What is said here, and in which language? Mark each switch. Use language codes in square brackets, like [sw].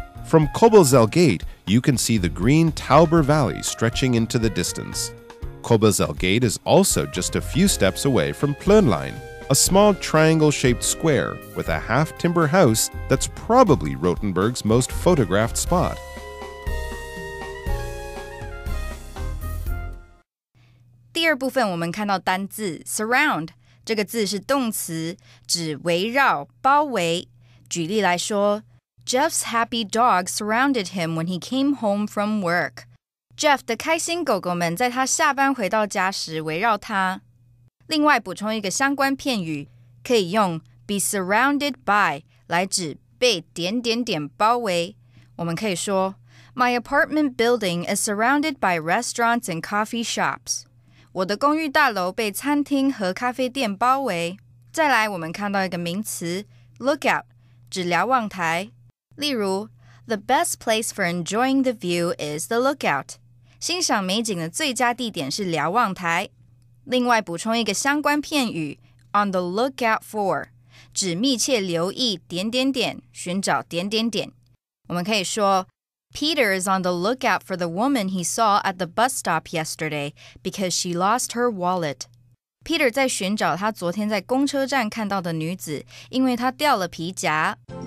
[en] From Kobelzell Gate, you can see the green Tauber Valley stretching into the distance. Kobelzell Gate is also just a few steps away from Plönlein, a small triangle-shaped square with a half-timber house that's probably Rothenburg's most photographed spot. [zh] 第二部分我们看到单字 surround， 这个字是动词，指围绕、包围。举例来说 [en] Jeff's happy dog surrounded him when he came home from work. [zh] Jeff 的开心狗狗们在他下班回到家时围绕他。另外补充一个相关片语，可以用 [en] be surrounded by [zh] 来指被点点点包围。我们可以说 [en] My apartment building is surrounded by restaurants and coffee shops. [zh] 我的公寓大楼被餐厅和咖啡店包围。再来，我们看到一个名词 lookout， 指瞭望台。例如 [en] The best place for enjoying the view is the lookout. [zh] 欣赏美景的最佳地点是瞭望台。另外补充一个相关片语 [en] on the lookout for， [zh] 指密切留意点点点，寻找点点点。我们可以说 [en] Peter is on the lookout for the woman he saw at the bus stop yesterday because she lost her wallet. [zh] Peter 在寻找他昨天在公车站看到的女子，因为她掉了皮夹。